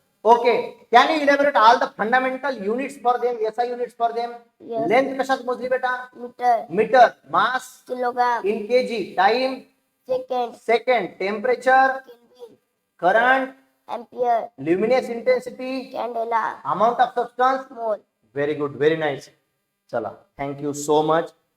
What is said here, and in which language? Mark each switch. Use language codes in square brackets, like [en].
[en] Okay. Can you elaborate all the fundamental units for them? SI units for them. Yes. [mr] Length कशात मोजली बेटा? [en] Meter, metre. Mass kilogram, in KG. Time second, second. Temperature, Kelvin, current, ampere, luminous intensity, candela, amount of substance. mole. Very good, very nice. चला, thank you so much.